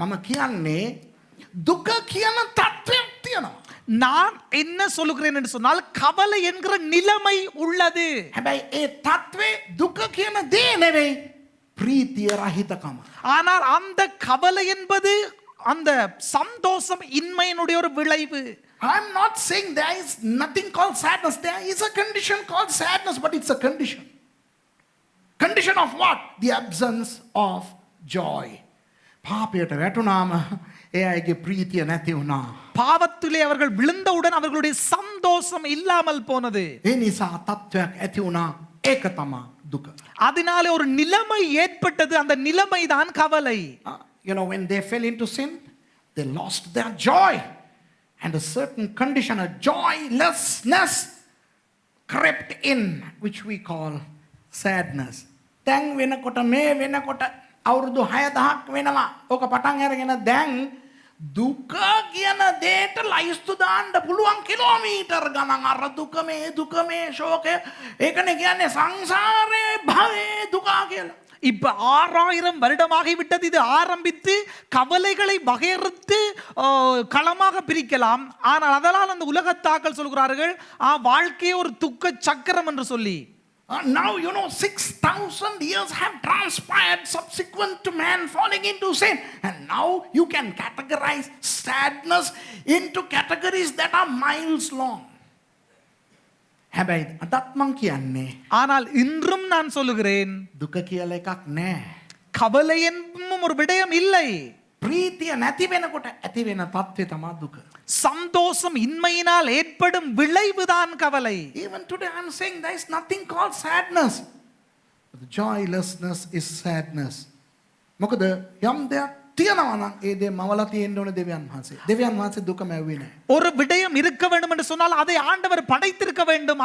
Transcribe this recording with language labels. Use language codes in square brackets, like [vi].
[si] මම කියන්නේ දුක කියන තත්ත්වයක් තියෙනවා. [ta] நான் என்ன சொல்லுகிறேன் என்று சொன்னால், கவலை என்கிற நிலைமை உள்ளது. [si] හැබැයි ඒ තත්ත්වේ දුක කියන දේ නෙවෙයි, ප්‍රීතිය රහිතකම. [ta] ஆனால் அந்த கவலை என்பது அந்த சந்தோஷம் இன்மையினுடைய ஒரு விளைவு. [en] I'm not saying there is nothing called sadness. There is a condition called sadness, but it's a condition. Condition of what? The absence of joy. [si] පාපයට වැටුනාම ඒ අයගේ ප්‍රීතිය නැති වුණා. [ta] பாவத்திலே அவர்கள் விழுந்தவுடன் அவர்களுடைய சந்தோஷம் இல்லாமல் போனது. [si] ඒ නිසා තත්ත්වයක් ඇති වුණා. ඒක තමයි දුක. [ta] அதனாலே ஒரு நிலைமை ஏற்பட்டது, அந்த நிலைமை தான் கவலை. [en] You know, when they fell into sin, they lost their joy. And a certain condition, a joylessness crept in, which we call sadness. [si] දැන් වෙනකොට මේ වෙනකොට අවුරුදු 6000ක් වෙනවා. ඕක පටන් අරගෙන දැන් දුක කියන දේට ලයිස්තු දාන්න පුළුවන් කිලෝමීටර් ගණන්. අර දුක මේ ශෝකය. ඒකනේ කියන්නේ සංසාරේ භවයේ දුක කියලා. [ta] இப்ப 6000 வருடமாகி விட்டது. இது ஆரம்பித்து கவலைகளை வகையறுத்து களமாக பிரிக்கலாம். ஆனால் அதனால் அந்த உலகத்தாக்கள் சொல்கிறார்கள் வாழ்க்கையே ஒரு துக்க சக்கரம் என்று சொல்லி. [en] Now 6,000 years have transpired subsequent to man falling into sin, and now you can categorize sadness into categories that are miles long. [si] හැබැයි අදත් මං කියන්නේ, [ta] ஆனால் இன்றும் நான் சொல்லுகிறேன், [si] දුක කියලා එකක් නැහැ. [ta] கவலை என்னும் ஒரு விடயம் இல்லை. [si] ප්‍රීතිය නැති වෙනකොට ඇති වෙන තත්ත්වය තමයි දුක. [ta] சந்தோஷம் இன்மையினால் ஏற்படும் விளைவுதான் கவலை. [en] Even today I'm saying there is nothing called sadness. But the joylessness is sadness. [si] මොකද යම් දෙයක් තියෙනවා නම් ඒ දේ මවලා තියෙන්න ඕනේ දෙවියන් වහන්සේ. දෙවියන් වහන්සේ දුක මැව්වේ නැහැ. [ta] ஒரு விடயம் இருக்க வேண்டும் என்று சொன்னால் அதை ஆண்டவர் படைத்திருக்க வேண்டும்.